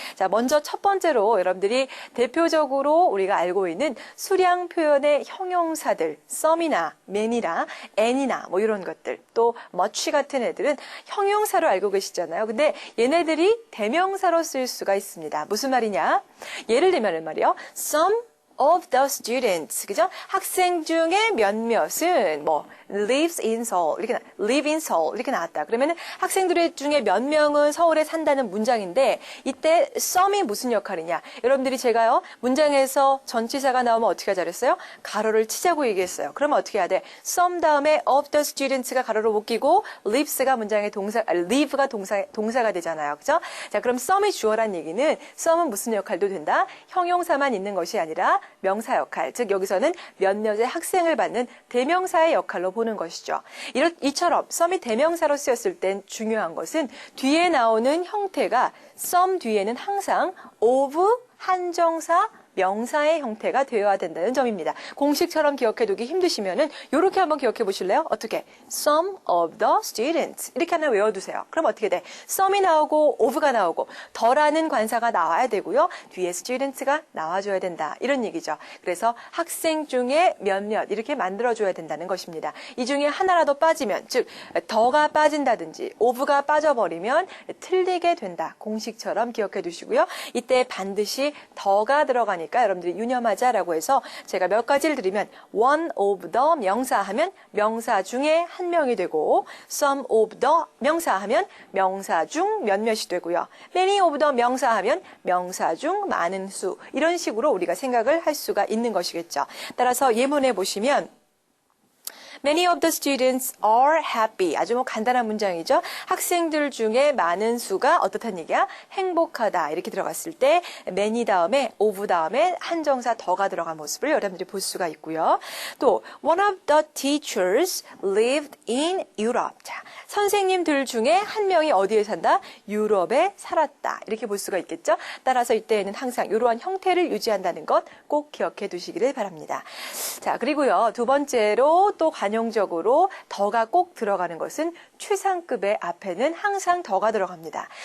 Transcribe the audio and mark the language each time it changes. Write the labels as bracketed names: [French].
[Korean] 자, 먼저 첫 번째로 여러분들이 대표적으로 우리가 알고 있는 수량 표현의 형용사들 some이나 man이나 and이나 뭐 이런 것들 또 much 같은 애들은 형용사로 알고 계시잖아요. 근데 얘네들이 대명사로 쓸 수가 있습니다. 무슨 말이냐? 예를 들면 말이요. [English] Some of the students, [Korean] 그죠? 학생 중에 몇몇은 뭐 [English] live in Seoul [Korean] 이렇게 나왔다. 그러면은 학생들 중에 몇 명은 서울에 산다는 문장인데 이때 some이 무슨 역할이냐? 여러분들이 제가요 문장에서 전치사가 나오면 어떻게 하자 그랬어요? 가로를 치자고 얘기했어요. 그러면 어떻게 해야 돼? some 다음에 of the students가 가로를 못 끼고 lives가 문장의 live가 동사가 되잖아요. 그죠? 자, 그럼 some이 주어란 얘기는 some은 무슨 역할도 된다? 형용사만 있는 것이 아니라 명사 역할, 즉 여기서는 몇몇의 학생을 받는 대명사의 역할로 보는 것이죠. 이처럼 some이 대명사로 쓰였을 땐 중요한 것은 뒤에 나오는 형태가 some 뒤에는 항상 of 한정사 명사의 형태가 되어야 된다는 점입니다. 공식처럼 기억해두기 힘드시면은 이렇게 한번 기억해 보실래요? 어떻게? [English] Some of the students [Korean] 이렇게 하나 외워두세요. 그럼 어떻게 돼? some이 나오고 of가 나오고 더라는 관사가 나와야 되고요. 뒤에 students가 나와줘야 된다. 이런 얘기죠. 그래서 학생 중에 몇몇 이렇게 만들어줘야 된다는 것입니다. 이 중에 하나라도 빠지면 즉 더가 빠진다든지 of가 빠져버리면 틀리게 된다. 공식처럼 기억해 두시고요. 이때 반드시 더가 들어가니 명사니까 여러분들이 유념하자라고 해서 제가 몇 가지를 드리면 one of the 명사 하면 명사 중에 한 명이 되고 some of the 명사 하면 명사 중 몇몇이 되고요. many of the 명사 하면 명사 중 많은 수 이런 식으로 우리가 생각을 할 수가 있는 것이겠죠. 따라서 예문에 보시면 [English] Many of the students are happy. [Korean] 아주 뭐 간단한 문장이죠. 학생들 중에 많은 수가 어떻다는 얘기야? 행복하다. 이렇게 들어갔을 때 many 다음에 of 다음에 한정사 더가 들어간 모습을 여러분들이 볼 수가 있고요. [English] 또 one of the teachers lived in Europe. [Korean] 자, 선생님들 중에 한 명이 어디에 산다? 유럽에 살았다. 이렇게 볼 수가 있겠죠. 따라서 이때에는 항상 이러한 형태를 유지한다는 것 꼭 기억해 두시기를 바랍니다. 자, 그리고요. 두 번째로 또 관용적으로 더가 꼭 들어가는 것은 최상급의 앞에는 항상 더가 들어갑니다.